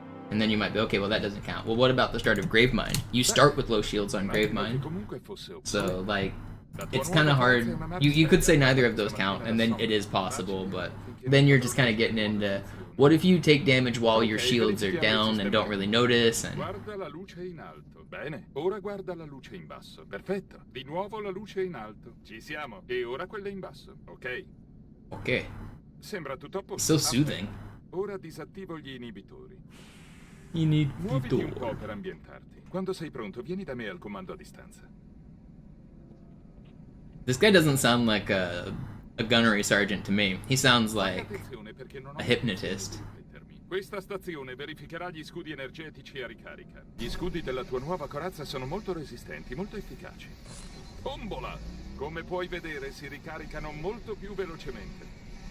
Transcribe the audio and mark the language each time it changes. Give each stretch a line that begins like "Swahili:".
English: And then you might be, okay, well that doesn't count. Well, what about the start of Gravemind? You start with low shields on Gravemind. So, like, it's kind of hard. You could say neither of those count, and then it is possible, but then you're just kind of getting into, what if you take damage while your shields are down and don't really notice? And
Italian: Guarda la luce in alto. Bene, ora guarda la luce in basso. Perfetto. Di nuovo la luce in alto. Ci siamo. E ora quella in basso. Ok.
English: okay.
Italian: Sembra tutto a posto.
English: So soothing.
Italian: Ora disattivo gli inibitori.
English: Inhibitor.
Italian: Muoviti un po' per ambientarti. Quando sei pronto, vieni da me al comando a distanza.
English: This guy doesn't sound like a gunnery sergeant to me. He sounds like a hypnotist.
Italian: Questa stazione verificherà gli scudi energetici a ricarica. Gli scudi della tua nuova corazza sono molto resistenti, molto efficaci. Tombola! Come puoi vedere, si ricaricano molto più velocemente.